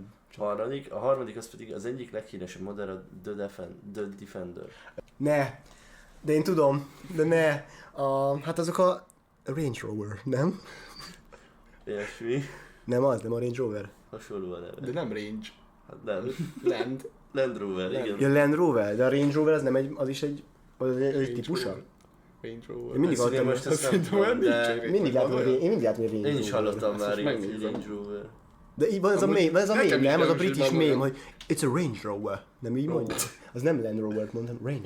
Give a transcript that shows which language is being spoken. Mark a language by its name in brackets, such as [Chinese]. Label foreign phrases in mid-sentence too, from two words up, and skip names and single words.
[Hungarian] A harmadik az pedig az egyik leghíresebb modell, a The Defender. Ne! De én tudom, de ne! Hát azok a Range Rover, nem? Ilyesmi. Nem az, nem a Range Rover. Hasonló a neve. De nem range. Hát nem. Land. Land Rover, Land. igen. Ja, Land Rover, de a Range Rover az nem egy, az is egy típusa? Rover. Range Rover. Én mindig Ezt ugye hallottam, most ezt nem Szerintem olyan tudom, nincs de egy mindig látom, Rover. én mindig látom, hogy Range én is Rover. hallottam Ezt már most így, hogy megnézem. Range Rover. De így van ez a Amúgy mém, ez a nekem mém, is nem? Az a nem is british mondom. mém, hogy [English] it's a Range Rover. [Hungarian] Nem így mondja? Az nem Land Rover mondtam, Range